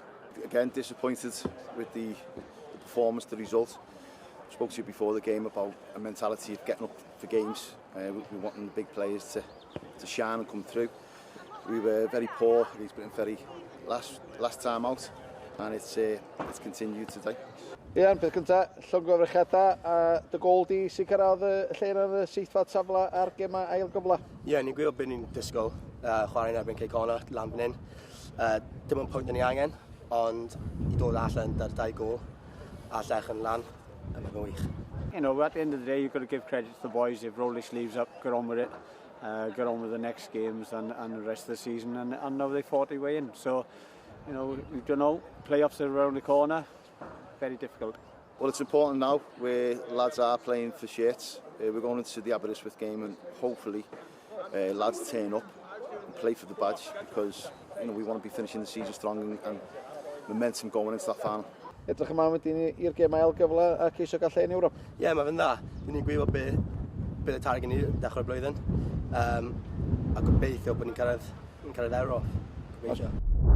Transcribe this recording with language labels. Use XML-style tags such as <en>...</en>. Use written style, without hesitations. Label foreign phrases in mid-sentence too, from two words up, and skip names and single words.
<en>Again, disappointed with the performance, the result. I spoke to you before the game about a mentality of getting up for games. We wanting the big players to shine and come through. We were very poor. He's been very last time out, and it's continued today.</en> <cy>Ie, yn peth cyntaf, llongyfarchiada a dy gol di sy'n cyrraedd y lle yn y seithfad safle ar gema ail gyfle. Ie, ni'n gwybod beth ni'n disgwyl chwarae'n erbyn Cei Connah lan fan hyn. Dim ond pwynt ni angen, ond i dod allan dar 2 gol a llech yn lan, mae'n wych.</cy> <en>You know, at the end of the day, you've got to give credit to the boys. They've rolled their sleeves up, got on with it, got on with the next games and the rest of the season, and now they fought their way in. So, you know, we don't know, playoffs are around the corner. Very difficult. Well, it's important now where lads are playing for shirts. We're going into the Aberystwyth game, and hopefully lads turn up and play for the badge, because you know we want to be finishing the season strong and momentum going into that final.</en> <cy>Edrych yma wedyn i'r gem ail gyfle a ceisio gael lle yn Ewrop. Ie, mae fe'n dda. Ni'n gwybod beth y target ni dechrau'r blwyddyn. A gobeithio bod ni'n cyrraedd Ewrop. Gobeithio.</cy>